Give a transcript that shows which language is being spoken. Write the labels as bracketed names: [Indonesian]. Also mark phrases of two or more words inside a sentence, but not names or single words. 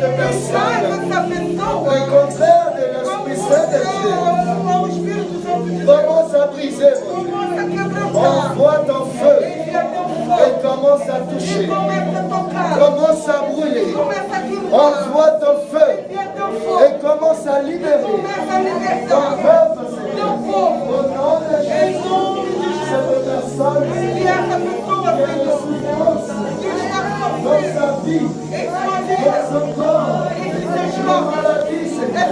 [Portuguese] que faz [French] personne [Portuguese] essa pessoa [French] au contraire de l'Esprit Saint de Dieu. [Portuguese] ao Espírito Santo de Deus. [French] Commence à briser, mon Dieu. [Portuguese] Começa a quebrantar. [French] Envoie ton feu [Portuguese] Envia teu [French] et [Portuguese] fogo. [French] commence à toucher. Commence à brûler. Envoie ton feu. Et commence à libérer ton peuple, Seigneur. Au nom de Jésus, cette personne qui a des souffrances dans sa vie, dans son corps, dans la maladie, Seigneur.